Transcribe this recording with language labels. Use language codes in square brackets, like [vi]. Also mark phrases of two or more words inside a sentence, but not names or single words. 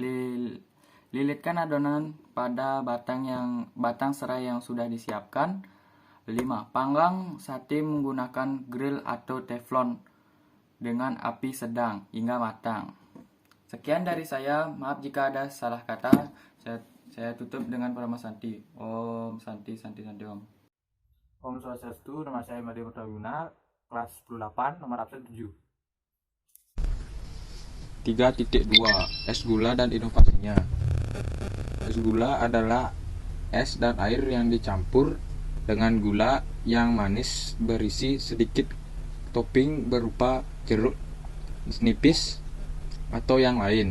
[id] Lilitkan adonan pada batang serai yang sudah disiapkan. 5. Panggang sate menggunakan grill atau teflon dengan api sedang hingga matang. Sekian dari saya, maaf jika ada salah kata. Saya tutup dengan Parama Santi. [sa] Om Santi Santi Santi Om. Om Swastiastu, [id] nama saya Madi Perdawina, kelas 18, nomor absen 7. 3.2 Es gula dan inovasinya. Es gula adalah es dan air yang dicampur dengan gula yang manis berisi sedikit topping berupa jeruk nipis atau yang lain.